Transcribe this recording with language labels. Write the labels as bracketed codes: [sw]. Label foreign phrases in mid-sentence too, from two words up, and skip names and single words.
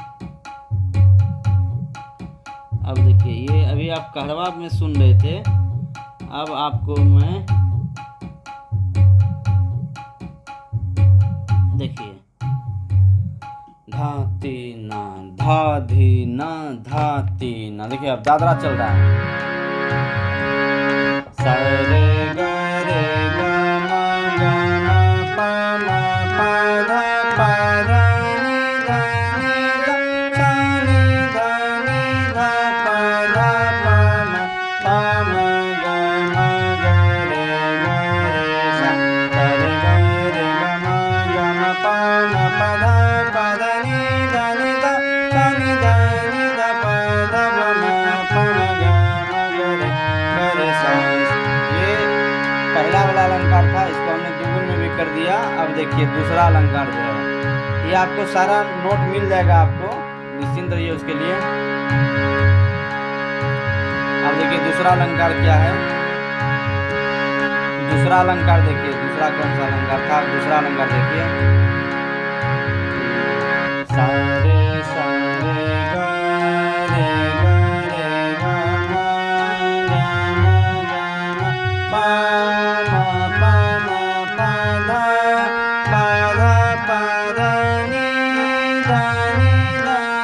[hi] अब देखिए ये अभी आप कहरवा में सुन रहे थे, अब आपको मैं देखिए धाती ना धा धी ना धाती ना, देखिए अब दादरा चल रहा है सा रे ग रे ग म ग म प म प ध प ध नि ध नि ध सा नि ध नि ध प ध प म ग म ग रे सा रे ग रे ग म ग म प म प ध ध नि ध नि ध सा नि ध नि ध प ध प म प म ग रे सा। पहला वाला अलंकार था, इसको हमने दुगुन में भी कर दिया। अब देखिए दूसरा अलंकार जो है ये आपको सारा नोट मिल जाएगा, आपको निश्चिंत रहिए उसके लिए। अब देखिए दूसरा अलंकार क्या है, दूसरा अलंकार देखिए, दूसरा कौन सा अलंकार था, दूसरा अलंकार देखिए सा रे सा रे ग रे ग रे ग म ग म ग म प म प म प ध प ध प ध नि ध नि ध